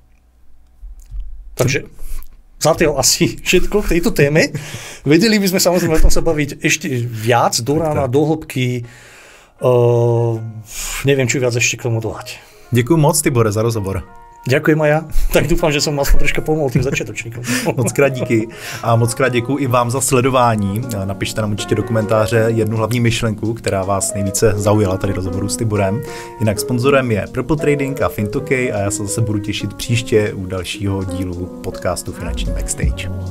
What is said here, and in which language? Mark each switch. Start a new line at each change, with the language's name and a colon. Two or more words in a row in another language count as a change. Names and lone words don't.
Slovak: Takže zatiaľ asi všetko k tejto téme. Vedeli by sme samozrejme o tom sa baviť ešte viac, do rána, do hĺbky. Neviem, čo viac ešte k tomu dodať.
Czech: Děkuji moc, Tibore, za rozhovor.
Slovak: Ďakujem aj ja. Tak dúfam, že som aspoň troška pomohol tým začiatočníkom.
Czech: Moc krát díky. A moc krát děkuji i vám za sledování. Napište nám určitě do komentáře jednu hlavní myšlenku, která vás nejvíce zaujala tady rozhovoru s Tiborem. Jinak sponzorem je Purple Trading a Fintokay a já se zase budu těšit příště u dalšího dílu podcastu Finanční Backstage.